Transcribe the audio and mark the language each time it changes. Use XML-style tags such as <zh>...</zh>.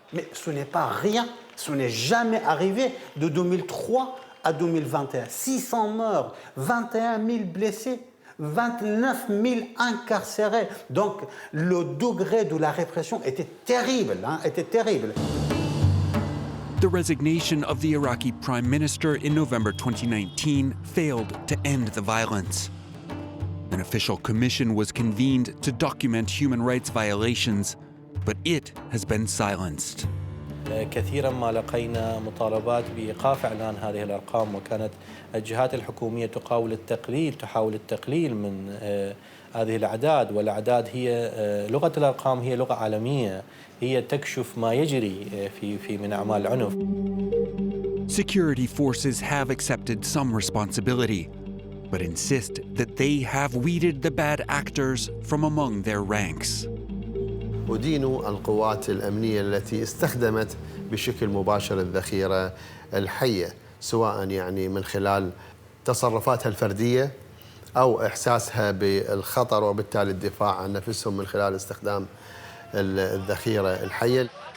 <fr>Mais ce n'est pas rien, ce n'est jamais arrivé de 2003 à 2021, 600 morts, 21 000 blessés, 29 000 incarcérés. Donc le degré de la répression était terrible, était terrible.</fr> <en>The resignation of the Iraqi Prime Minister in November 2019 failed to end the violence. An official commission was convened to document human rights violations, but it has been silenced.</en> <ar>كثيرا ما لقينا مطالبات بإيقاف إعلان هذه الأرقام، وكانت الجهات الحكومية تحاول التقليل من هذه الأعداد، والأعداد هي لغة الأرقام هي لغة عالمية، هي تكشف ما يجري من أعمال العنف.</ar> <en>Security forces have accepted some responsibility, but insist that they have weeded the bad actors from among their ranks.</en> <ar>أدين القوات الأمنية التي استخدمت بشكل مباشر الذخيرة الحية، سواء يعني من خلال تصرفاتها الفردية أو إحساسها بالخطر وبالتالي الدفاع عن نفسهم من خلال استخدام الذخيرة الحية.</ar>